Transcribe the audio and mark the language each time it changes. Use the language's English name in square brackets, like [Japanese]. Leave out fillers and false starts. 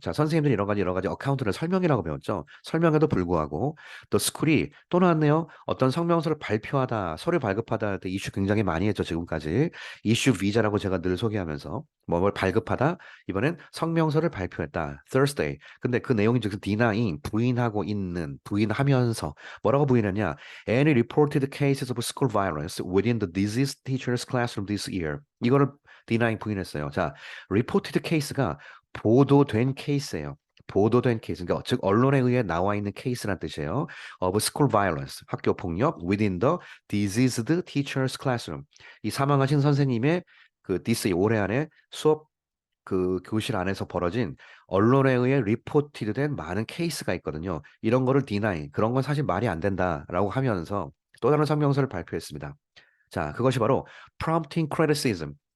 [Korean] 자, 선생님들이 여러 가지 어카운트를 설명이라고 배웠죠. 설명에도 불구하고 또 스쿨이 또 나왔네요. 어떤 성명서를 발표하다, 서류 발급하다 할 때 이슈 굉장히 많이 했죠, 지금까지. 이슈 비자라고 제가 늘 소개하면서 뭘 발급하다, 이번엔 성명서를 발표했다. [English] Thursday. [Korean] 근데 그 내용이 즉 denying, 부인하고 있는, 부인하면서 뭐라고 부인했냐? [English] Any reported cases of school violence within the diseased teacher's classroom this year. [Korean] 이거를 denying 부인했어요. 자, [English] reported case [Korean] 가 보도된 케이스예요. 보도된 케이스, 그러니까 즉 언론에 의해 나와 있는 케이스란 뜻이에요. [English] of school violence, [Korean] 학교 폭력 [English] within the diseased teacher's classroom. [Korean] 이 사망하신 선생님의 그 this 올해 안에 수업 그 교실 안에서 벌어진 언론에 의해 리포티드된 많은 케이스가 있거든요. 이런 거를 deny, 그런 건 사실 말이 안 된다라고 하면서 또 다른 성명서를 발표했습니다. 자, 그것이 바로 [English] prompting criticism.